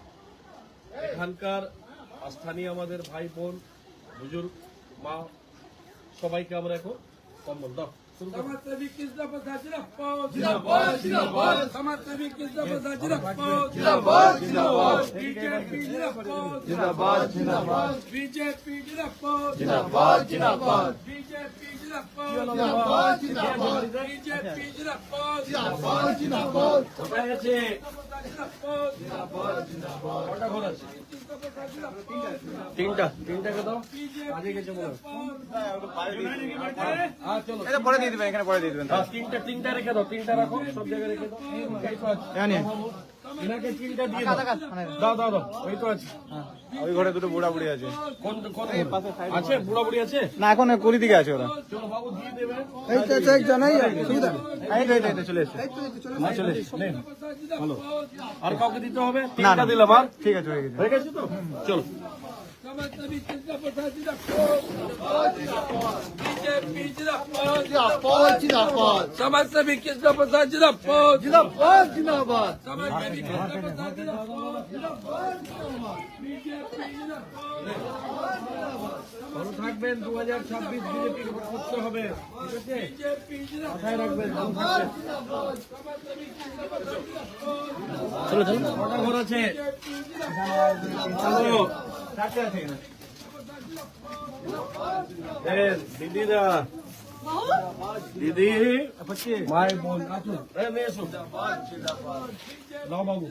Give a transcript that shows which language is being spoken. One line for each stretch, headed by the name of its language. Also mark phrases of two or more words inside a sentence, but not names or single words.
Bangla: এখানকার স্থানীয় আমাদের ভাই বোন বুজুর্গ মা সবাইকে আমরা এখন কম্বল দাও শুরু করো।
Hindi: समाज सेवी कृष्ण प्रसाद जिंदाबाद जिंदाबाद जिंदाबाद समाज सेवी कृष्ण प्रसाद जिंदाबाद जिंदाबाद जिंदाबाद बीजेपी जिंदाबाद जिंदाबाद जिंदाबाद बीजेपी जिंदाबाद जिंदाबाद जिंदाबाद बीजेपी जिंदाबाद जिंदाबाद बीजेपी जिंदाबाद जिंदाबाद जिंदाबाद
Bangla: কোথায় আছে
Hindi: जिंदाबाद जिंदाबाद
Bangla: কটা ঘর আছে
Hindi: कृष्ण प्रसाद जिंदाबाद
Bangla: তিনটাকে দাও
Hindi: बीजेपी जिंदाबाद
Bangla: হ্যাঁ চলো এটা পরে দিয়ে দিবেন, এখানে পরে দিয়ে দিবেন। হ্যাঁ, তিনটা রেখে দাও, তিনটা রাখো সব জায়গায় রেখে দাও এই তো আছে। এনাকে তিনটা দিয়ে দাও দাও দাও ওই তো আছে ওই ঘরে দুটো বুড়া বুড়ি আছে। কোন আছে বুড়া বুড়ি আছে না, এখন কুড়ি দিকে আছে ওরা। চলো বাবু দিয়ে দেবে এই তো চলে এসছে। হ্যাঁ, চলে এসো, নেন। ভালো আর কাউকে দিতে হবে তিনটা দিলাম আর ঠিক আছে, হয়ে গেছে। হয়ে গেছে তো চলো
Hindi: समाज सेवी कृष्ण प्रसाद जिंदाबाद बीजेपी जिंदाबाद जिंदाबाद समाज सेवी कृष्ण प्रसाद जिंदाबाद जिंदाबाद जिंदाबाद समाज सेवी कृष्ण प्रसाद जिंदाबाद बीजेपी जिंदाबाद
Bangla: ভালো থাকবেন 2026 বিজেপি ভোট করতে হবে ঠিক আছে
Hindi: बीजेपी जिंदाबाद
Bangla: মাথায় রাখবেন ভালো থাকবেন
Hindi: समाज सेवी कृष्ण प्रसाद जिंदाबाद
Bangla: চলো চলো কটা ঘর আছে চলো দিদিরা দিদি মাই বোন আসুন মেয়ে আসুন নাও বাবু